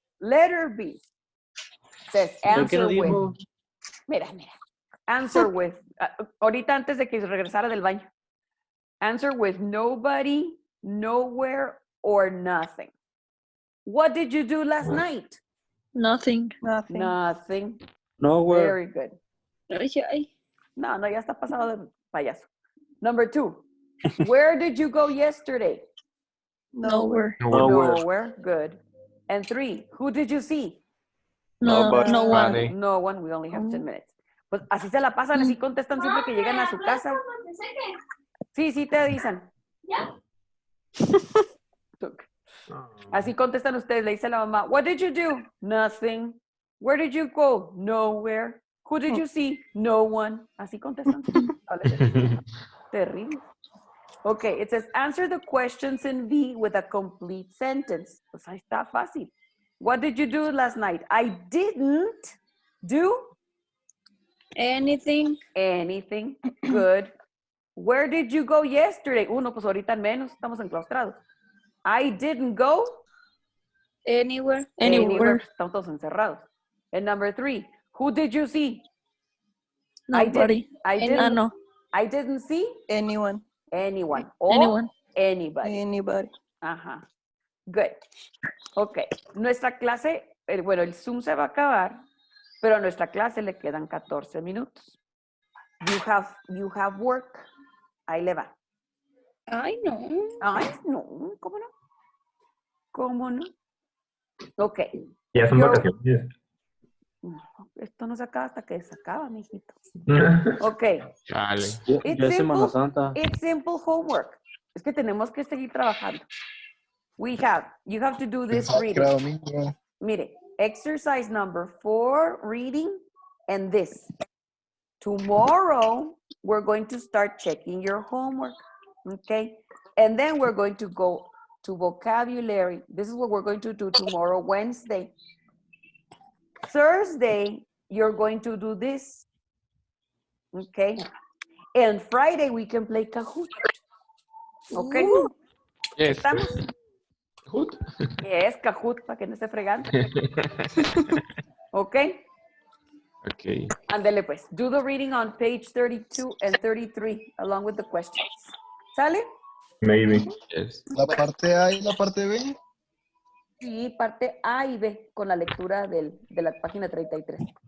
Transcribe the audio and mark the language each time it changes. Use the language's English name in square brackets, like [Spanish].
[English] Letter B says answer with. [Spanish] Mira. [English] Answer with. [Spanish] Ahorita antes de que regresara del baño. [English] Answer with nobody, nowhere, or nothing. What did you do last night? Nothing. Nothing. Nothing. Nowhere. Very good. [Spanish] Ay. No, ya está pasado de payaso. [English] Number 2. Where did you go yesterday? Nowhere. Nowhere. Good. And 3. Who did you see? No, Nobody. no one. Nobody. No one. We only have 10 minutes. [Spanish] Pues así se la pasan, así contestan siempre que llegan a su casa. Sí, te avisan. Así contestan ustedes. Le dice la mamá, [English] what did you do? Nothing. Where did you go? Nowhere. Who did you see? No one. [Spanish] Así contestan. Terrible. [English] Okay, it says answer the questions in B with a complete sentence. [Spanish] Pues ahí está fácil. [English] What did you do last night? I didn't do Anything. anything. Good. Where did you go yesterday? [Spanish] Uno, pues ahorita menos, estamos enclaustrados. [English] I didn't go Anywhere. anywhere. [Spanish] Estamos todos encerrados. [English] And number 3, who did you see? Nobody. I didn't, No. I didn't see Anyone. anyone. Or Anyone. anybody. Anybody. Ajá. Good. Ok. [Spanish] Nuestra clase, bueno, el Zoom se va a acabar, pero a nuestra clase le quedan 14 minutos. [English] You have work. [Spanish] Ahí le va. Ay, no. Ay, no, ¿cómo no? ¿Cómo no? Ok. Ya son Yo- vacaciones. Esto no se acaba hasta que se acaba, mijito. Ok. Chale. Ya [English] It's [Spanish] es Semana Santa. [English] It's simple homework. [Spanish] Es que tenemos que seguir trabajando. [English] You have to do this reading. [Spanish] Mire, [English] exercise number 4, reading, and this. Tomorrow, we're going to start checking your homework, okay? And then we're going to go to vocabulary. This is what we're going to do tomorrow, Wednesday. Thursday, you're going to do this, okay? And Friday, we can play Kahoot, okay? Yes. [Spanish] ¿Estamos? Hood. Yes, Kahoot, para que no esté fregando, okay? [English] Okay. [Spanish] Ándele pues. [English] Do the reading on page 32 and 33 along with the questions. [Spanish] ¿Sale? [English] Maybe. Yes. [Spanish] La parte A y la parte B. Sí, parte A y B con la lectura de la página 33.